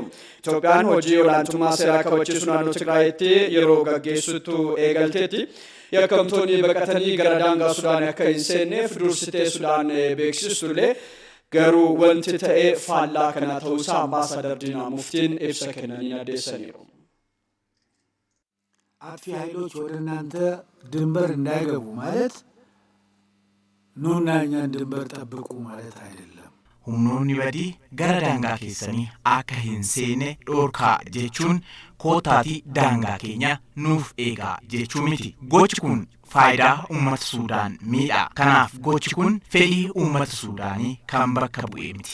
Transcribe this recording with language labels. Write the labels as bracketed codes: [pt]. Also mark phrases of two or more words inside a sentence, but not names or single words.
[om] Itoophiyaan hojii olaantummaa seeraa kabachiisuu naannoo Tigraayitti yeroo gaggeessitu eegalteetti yakkamtoonni baqatanii gara daangaa Sudaan akka hin seenneef dursitee Sudaan beeksistullee garuu wanti ta'ee faallaa kana ta'uusaa ambaasaadar Diinaa Muftiin ibsa kennanii addeessaniiru. [am] አጥፊ ኃይሎች ወደ እናንተ ድንበር እንዳይገቡ ማለት ኑና እኛን ድንበር ጠብቁ ማለት አይደለም። [om] humnoonni badii gara daangaa keessanii akka hin seene dhorkaa jechuun kootaatii daangaa keenya nuuf eegaa jechuu miti. Gochi kun faayidaa uummata Suudaan miidha. Kanaaf gochi kun fedhii uummata Suudaanii kan bakka bu'ee miti.